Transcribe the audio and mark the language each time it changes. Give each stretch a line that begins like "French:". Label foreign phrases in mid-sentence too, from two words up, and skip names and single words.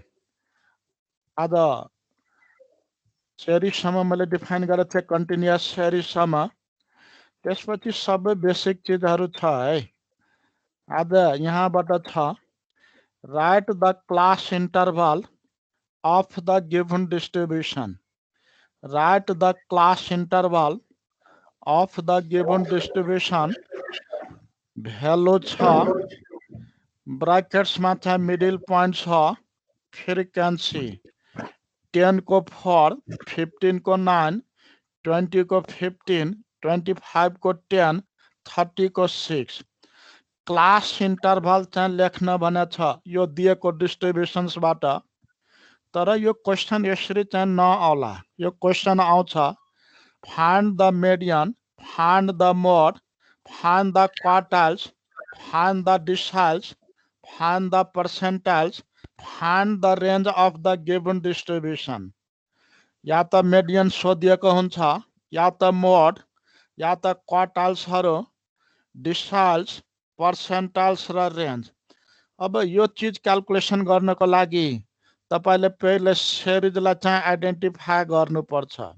Nepali: आज सिरिजसम्म मैले डिफाइन गरेको थिएँ कन्टिन्युअस सिरिजसम्म त्यसपछि सबै बेसिक चीजहरु छ है आज यहाँबाट छ
English: write the class interval of the given distribution. Write the class interval of the given distribution.
Nepali: Value छ brackets में छ
English: middle point
Nepali: छ frequency 10 को 4 15 को 9 20 को 15 25 को 10 30 को 6
English: class interval
Nepali: चाहिँ लेख्न भने छ यो दिएको डिस्ट्रिब्युशन्स बाट तर यो क्वेशन यसरी चाहिँ नआउला यो क्वेशन आउँछ
English: find the median find the mode find the quartiles find the deciles find the percentiles find the range of the given distribution
Nepali: या त मिडियन सोधिएको हुन्छ या त मोड या त क्वार्टाइल्सहरु
English: deciles percentiles
Nepali: र रेंज अब यो चीज क्याल्कुलेसन गर्नको लागि तपाईले पहिले सिरिजलाई चाहिँ आइडेन्टिफाई गर्नुपर्छ